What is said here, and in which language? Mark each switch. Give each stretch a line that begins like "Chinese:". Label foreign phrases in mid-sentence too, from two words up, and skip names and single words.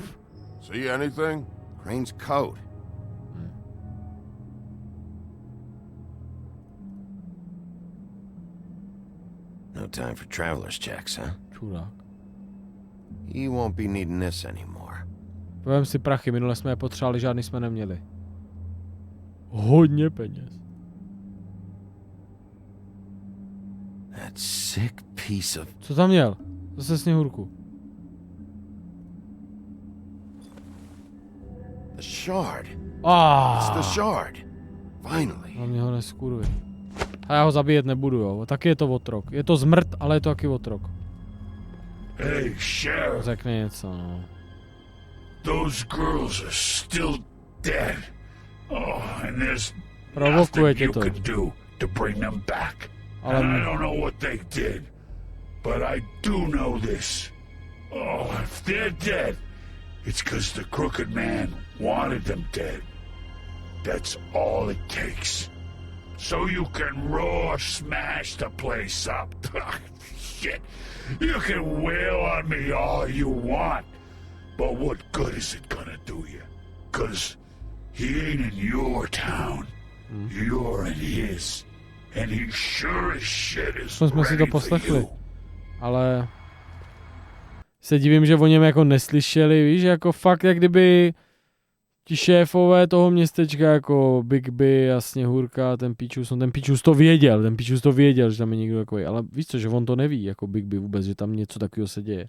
English: See anything? Crane's coat. No time for traveler's checks, huh?
Czech: Čurák.
English: He won't be needing this anymore.
Czech: Povím si prachy, minule jsme je potřebovali, žádný jsme neměli. Hodně peněz.
English: That sick piece of...
Czech: Co tam měl? Zase sněhurku.
English: The shard. Ah. It's the shard. Finally.
Czech: No mě ho neskuruje. A já ho zabíjet nebudu, jo. Taky je to otrok. Je to zmrt, ale je to taky otrok.
English: Hey, Sheriff.
Czech: Řekne něco, no.
English: Those girls are still dead. Oh, and there's
Czech: Provokuje
English: nothing
Czech: tě
English: you
Czech: to.
English: can do to bring them back.
Czech: Ale...
English: And I don't know what they did, but I do know this. Oh, if they're dead, it's because the crooked man wanted them dead. That's all it takes. So you can raw smash the place up. Shit. You can wail on me all you want. But what good is it gonna do you? 'Cause he ain't in your town. You're in his. And he sure as shit is
Czech: jsme si to
English: ready
Czech: poslechli.
English: for you.
Czech: Ale... se divím, že o něm jako neslyšeli, víš, jako fakt jak kdyby... ti šéfové toho městečka jako Big B a Sněhurka, ten Píčus to věděl, že tam je někdo takový, ale víš co, že on to neví, jako Big B vůbec, že tam něco takového se děje.